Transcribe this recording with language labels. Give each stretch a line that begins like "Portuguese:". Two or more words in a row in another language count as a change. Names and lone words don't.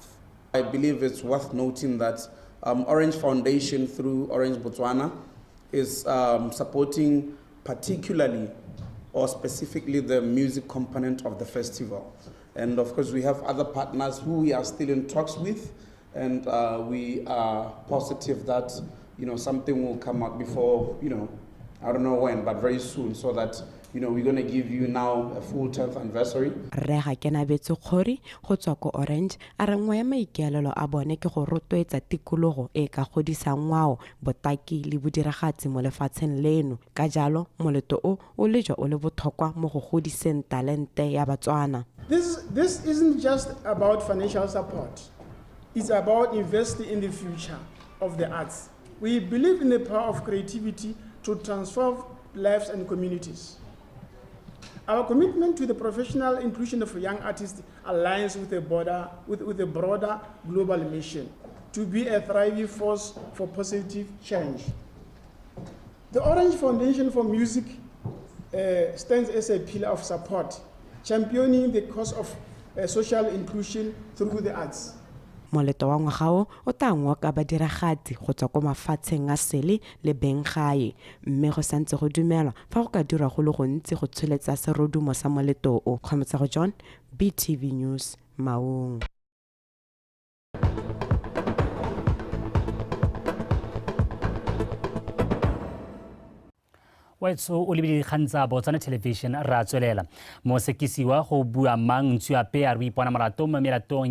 English: I believe it's worth noting that Orange Foundation through Orange Botswana is supporting particularly or specifically the music component of the festival. And of course we have other partners who we are still in talks with, and we are positive that something will come up before, I don't know when, but very soon, so that we're going to give you now a full 10th anniversary.
Tswana: Re ga kena betso khori go tswa ko Orange a re ngwe ya maikeelelo a bone ke go rotloetsa tikologo e ka godisa ngwao botaki le bodiragatsi mo lefatsheng leno ka jalo moleto o le jo o le botlhokwa mo go godiseng talente ya Batswana.
English: This isn't just about financial support. It's about investing in the future of the arts. We believe in the power of creativity to transform lives and communities. Our commitment to the professional inclusion of young artists aligns with a broader global mission to be a thriving force for positive change. The Orange Foundation for Music stands as a pillar of support, championing the cause of social inclusion through the arts.
Tswana: Moleto wa ngwaga o tangwa ka badiragatsi go tswa ko mafatsheng a sele le benggae mme go santse go dumelwa fa go ka dira go le gontsi go tsholetsa serodumo sa moleto o. Kgometsego John, BTV News, Maung. So o lebile dikgang tsa Botswana Television ra tswelela mosekisiwa go bua mang Ntsuape a re ipona molatong mo melatong